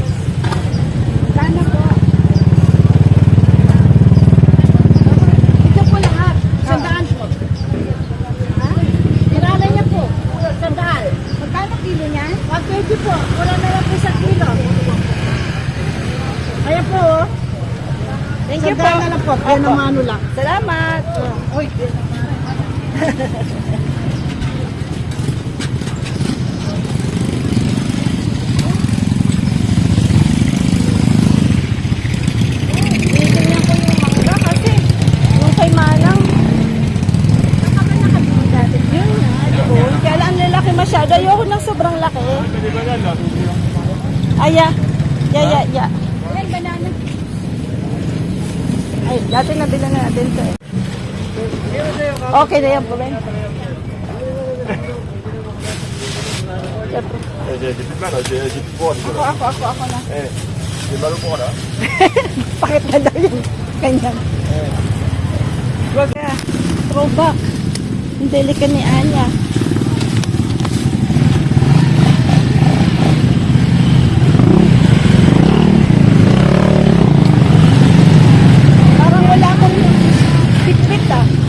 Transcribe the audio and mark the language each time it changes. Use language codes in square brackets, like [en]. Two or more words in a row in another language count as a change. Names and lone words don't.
[tl] Sana po. Ito po lahat. 100 po. Ha? Marala niya po. 100. Magkano kilo niya? 120 po. Wala na lang po sa kilo. Kaya po. [en] Thank you po. [tl] Sandaan na lang po. Kaya Opo. naman lang. Salamat. Uy. Titingnan ko yung mangga kasi yung kay Manang. Yun nga, doon. Kaya lang ang lalaki masyado. Ayoko ng sobrang laki. Pwede ba yan? Aya. Ya. Ay, banana. Ay, dati nabila na natin to eh. Okay na yan po, Ben. Siyempre. [fr] J'ai plus de mal, j'ai plus froid, Nicolas. [tl] Ako na. [fr] J'ai mal au bras, là. [tl] Bakit na daw yung ganyan? Wag ka. Throwback. Ang delika ni Anya. Parang wala akong bit-bit ah.